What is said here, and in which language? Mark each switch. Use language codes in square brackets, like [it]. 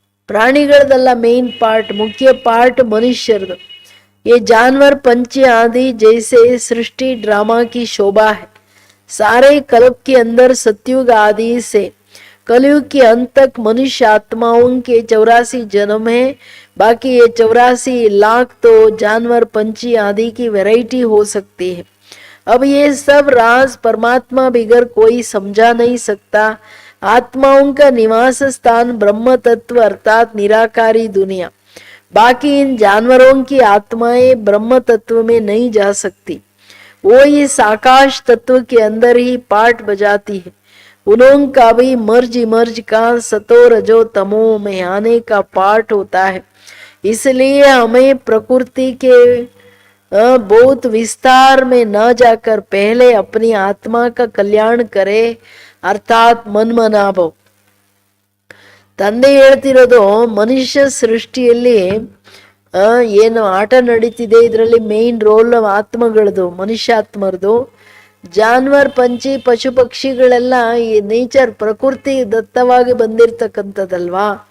[kn] ಪ್ರಾಣಿಗಳದಲ್ಲ main part, ಮುಖ್ಯ part ಮನುಷ್ಯರದು. [hi] ये जानवर पंछी आदि जैसे सृष्टि ड्रामा की शोभा है. सारे कल्प के अंदर सतयुग आदि से कलयुग के अंत तक मनुष्य आत्माओं के 84 जन्म है। बाकी ये 84 लाख तो जानवर पंछी आदि की वैरायटी हो सकती है। अब ये सब राज परमात्मा बिगर कोई समझा नहीं सकता। आत्माओं का निवास स्थान ब्रह्म तत्व अर्थात निराकारी दुनिया। बाकी इन जानवरों की आत्माएं ब्रह्म तत्व में नहीं जा सकती, वो इस आकाश तत्व के अंदर ही पाठ बजाती है। उनका भी मर्ज का सतो रजो तमो में आने का पाठ होता है। इसलिए हमें प्रकृति के बहुत विस्तार में न जाकर पहले अपनी आत्मा का कल्याण करे अर्थात ಮನ್ಮನಾಭವ. [kn] ತಂದೆ ಹೇಳ್ತಿರೋದು ಮನುಷ್ಯ ಸೃಷ್ಟಿಯಲ್ಲಿ ಏನು ಆಟ ನಡೀತಿದೆ, ಇದರಲ್ಲಿ ಮೇನ್ ರೋಲ್ ಆತ್ಮಗಳದು, ಮನುಷ್ಯಾತ್ಮರದು. ಜಾನ್ವರ್ ಪಂಚಿ ಪಶು ಪಕ್ಷಿಗಳೆಲ್ಲ ಈ ನೇಚರ್ ಪ್ರಕೃತಿ ದತ್ತವಾಗಿ ಬಂದಿರ್ತಕ್ಕಂಥದ್ದಲ್ವಾ.